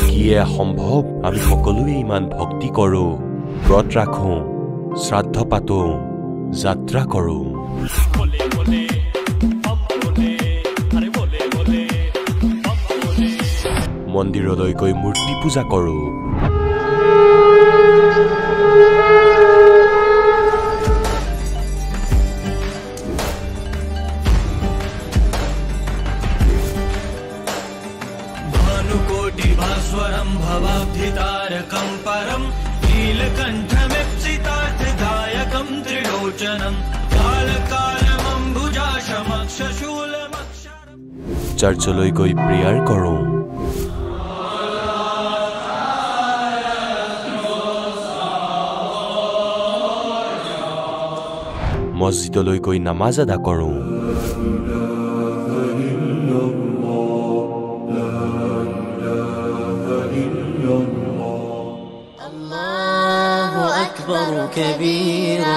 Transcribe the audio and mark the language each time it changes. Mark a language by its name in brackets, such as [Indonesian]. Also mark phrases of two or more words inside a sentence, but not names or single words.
[Assamese] কি এয়া সম্ভৱ আমি সকলোৱে ইমান ভক্তি কৰো ব্ৰত ৰাখো শ্ৰাদ্ধ পাতো যাত্ৰা কৰো মন্দিৰলৈ গৈ মূৰ্তি পূজা কৰো [Sanskrit] भानुकोटि भास्वरं भवाब्धितारकं परं नीलकण्ठमिप्सितार्थदायकं त्रिलोचनं कालकालमम्बुजाशमक्षशूलमक्षरं [Assamese] चर्चলৈ গৈ প্ৰেয়াৰ কৰো মছজিদলৈ গৈ নামাজ আদা কৰো [Arabic] الله أكبر كبيرا